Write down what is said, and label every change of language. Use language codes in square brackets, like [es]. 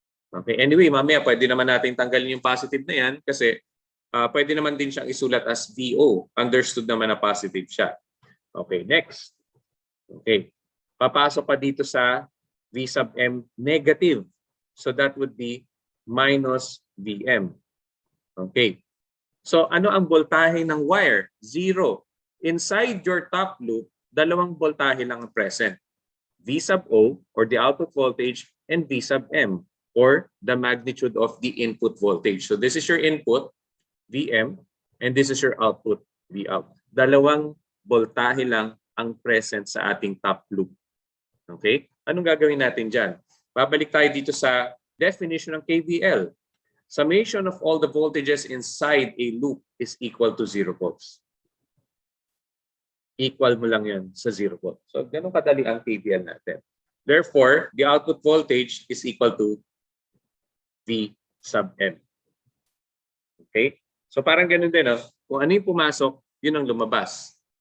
[tl] Okay, anyway, mamaya pwede naman natin tanggalin yung positive na yan kasi pwede naman din siyang isulat as VO. [en] Understood naman na positive siya. Okay, next. Okay. [tl] Papasok pa dito sa V sub M negative. [en] So that would be minus VM. Okay. [tl] So ano ang voltahe ng wire? [en] 0. Inside your top loop, [tl] dalawang voltahe lang ang [en] present. V sub O or the output voltage and V sub M or the magnitude of the input voltage. So this is your input, VM, and this is your output, V out. [tl] Dalawang voltahe lang ang present sa ating top loop. Okay? Anong gagawin natin dyan? Babalik tayo dito sa definition ng KVL. [en] Summation of all the voltages inside a loop is equal to 0 volts. [tl] Equal mo lang yan sa 0 volts. So, ganun kadali ang KVL natin. [en] Therefore, the output voltage is equal to V sub M. [tl] Okay? So, parang ganun din, no? Kung ano yung pumasok, yun ang lumabas.